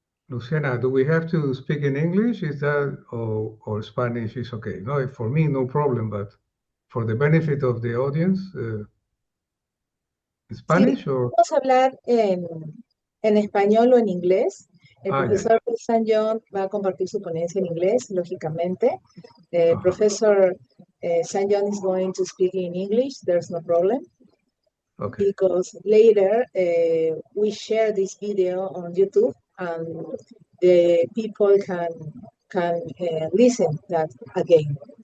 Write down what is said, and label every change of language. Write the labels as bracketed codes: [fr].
[en] Luciana, do we have to speak in English? Is that or Spanish is okay? No, for me, no problem, but for the benefit of the audience, Spanish [es] Sí, [en] or [es] vamos a hablar en español o en inglés. El [en] yeah. [es] profesor San John va a compartir su ponencia en inglés, lógicamente. [en] Professor San John is going to speak in English. There's no problem. Okay. Because later we share this video on YouTube and the people can listen that again.